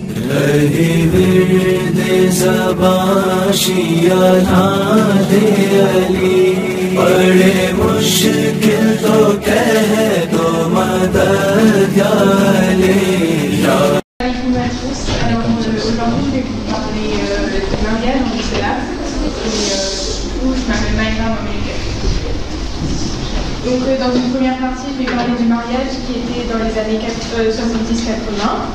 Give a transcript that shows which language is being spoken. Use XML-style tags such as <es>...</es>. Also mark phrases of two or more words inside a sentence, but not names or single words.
<ur>رہی ورد زباں شیا نادِ علی، بڑے مشکل تو کہہ دو مدد یا علی.</ur> <fr>Bonjour à tous. Alors aujourd'hui je vais vous parler du mariage en islam. Du coup je m'appelle Maïra Mamelika. Donc dans une première partie je vais parler du mariage qui était dans les années 70-80.</fr>